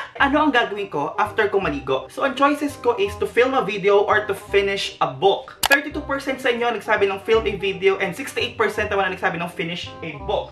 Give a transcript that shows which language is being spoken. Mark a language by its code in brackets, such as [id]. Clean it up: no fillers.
[tl] Ano ang gagawin ko after kong maligo? [en] So, [tl] ang choices ko [en] is to film a video or to finish a book. [tl] 32% sa inyo nagsabi ng [en] film a video [tl] and 68% naman nagsabi ng [en] finish a book.